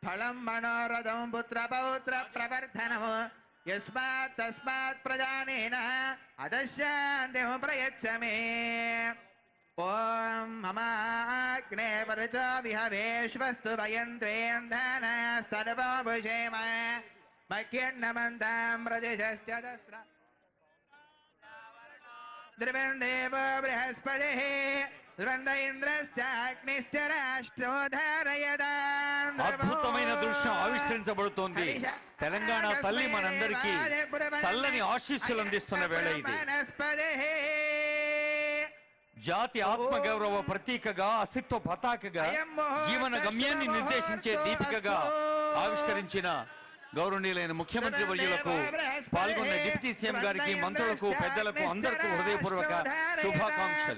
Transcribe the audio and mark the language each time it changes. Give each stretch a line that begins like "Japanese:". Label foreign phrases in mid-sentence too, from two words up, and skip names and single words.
Sanskrit: फलं मनोरथं पुत्रपौत्र प्रवर्धनम् यस्मात् तस्मात् प्रजानेन अदशान्तिं प्रयच्छ मे ओम ममाग्ने परच विहवेश्वस्तु वयन्त्वेन्धनस्तर्वभुषेम मह्यन्नमन्तां प्रदिशश्च दस्र द्रवन्देव बृहस्पतिः ద్వంద ఇంద్రశ్చాగ్నిశ్చ రాష్ట్రోధారయదాన్.
Telugu: అద్భుతమైన దృశ్యం ఆవిష్కరించబడుతోంది. తెలంగాణ తల్లి మనందరికీ చల్లని ఆశీస్సులు అందిస్తున్న వేళ ఇది. జాతి ఆత్మగౌరవ ప్రతీకగా, అస్తిత్వ పతాకగా, జీవన గమ్యాన్ని నిర్దేశించే దీపికగా ఆవిష్కరించిన గౌరవనీయులైన ముఖ్యమంత్రి వర్యులకు, పాల్గొన్న డిప్యూటీ సీఎం గారికి, మంత్రులకు, పెద్దలకు అందరికీ హృదయపూర్వక శుభాకాంక్షలు.